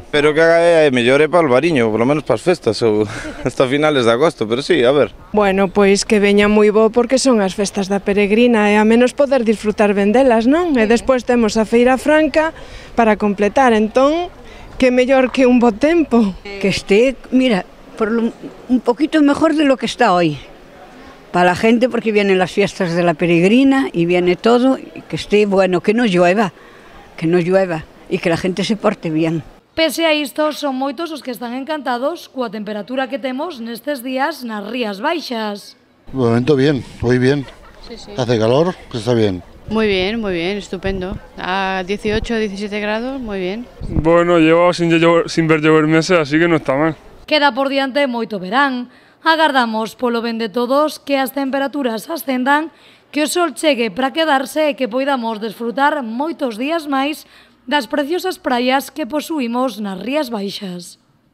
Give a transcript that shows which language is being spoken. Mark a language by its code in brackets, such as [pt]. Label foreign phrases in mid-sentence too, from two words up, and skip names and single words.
[gl] Pero que é mellor é para o Albariño, polo menos para as festas, ou [es] hasta finales de agosto, [gl] pero sí, a ver. Bueno, pois que veña moi bo porque son as festas da peregrina e a menos poder disfrutar ben delas, non? E despois temos a Feira Franca para completar, entón, que mellor que un bo tempo. [es] Que esté, mira, un poquito mejor de lo que está hoy. Para la gente, porque vienen las fiestas de la peregrina y viene todo, y que esté bueno, que no llueva y que la gente se porte bien. [gl] Pese a isto, son moitos os que están encantados coa temperatura que temos nestes días nas Rías Baixas. [es] De momento bien, hoy bien. Sí, sí. Hace calor, pues está bien. Muy bien, estupendo. A 18, 17 grados, muy bien. Bueno, llevo sin ver llover meses, así que no está mal. [gl] Queda por diante moito verán. Agardamos, polo ben de todos, que as temperaturas ascendan, que o sol chegue para quedarse e que poidamos desfrutar moitos días máis das preciosas praias que posuímos nas Rías Baixas.